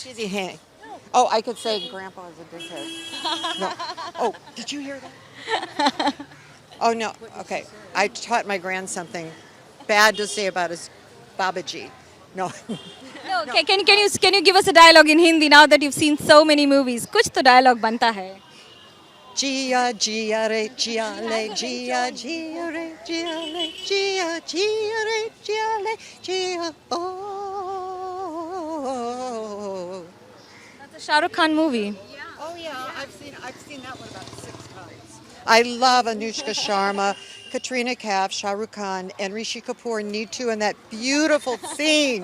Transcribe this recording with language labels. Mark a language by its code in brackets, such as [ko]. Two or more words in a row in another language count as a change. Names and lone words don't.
[en] Oh, I could say Grandpa is a dickhead. No. Oh, did you hear that? Oh, no. Okay. I taught my grand something bad to say about his Babaji. No. No, can you give us a dialogue in Hindi now that you've seen so many movies? [hi] कुछ तो dialogue बनता है. जिया, जिया, रे, जिया, ले, जिया, जिया, रे, जिया, ले, जिया, जिया, रे, जिया, ले, जिया, [en] oh. That's a Shah Rukh Khan movie. Oh yeah, I've seen that one about 6 times. I love Anushka Sharma, Katrina Kaif, Shah Rukh Khan, and Rishi Kapoor, Neetu, and that beautiful scene.